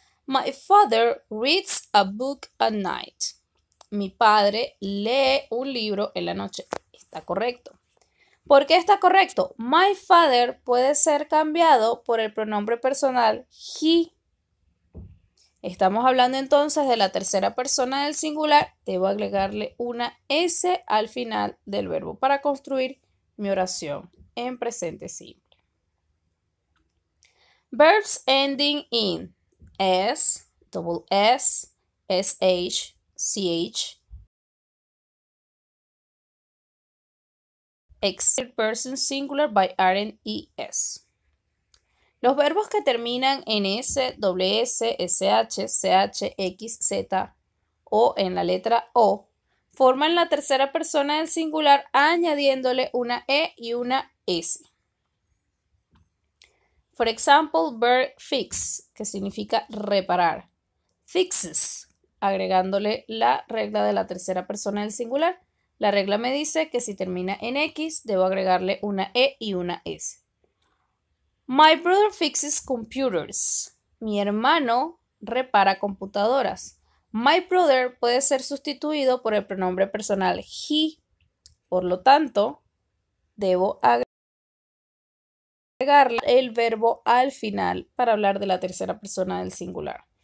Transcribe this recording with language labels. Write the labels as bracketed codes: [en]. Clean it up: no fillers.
[en] My father reads a book at night. [es] Mi padre lee un libro en la noche. Está correcto. ¿Por qué está correcto? [en] My father [es] puede ser cambiado por el pronombre personal he. Estamos hablando entonces de la tercera persona del singular. Debo agregarle una S al final del verbo para construir mi oración en presente simple. [en] Verbs ending in S, double S, SH, CH, except person singular by adding ES. [es] Los verbos que terminan en S, doble S, SH, CH, X, Z o en la letra O forman la tercera persona del singular añadiéndole una E y una S. [en] For example, verb fix, [es] que significa reparar. Fixes, agregándole la regla de la tercera persona del singular. La regla me dice que si termina en X, debo agregarle una E y una S. [en] My brother fixes computers. [es] Mi hermano repara computadoras. [en] My brother [es] puede ser sustituido por el pronombre personal he. Por lo tanto, debo agregar el verbo al final para hablar de la tercera persona del singular.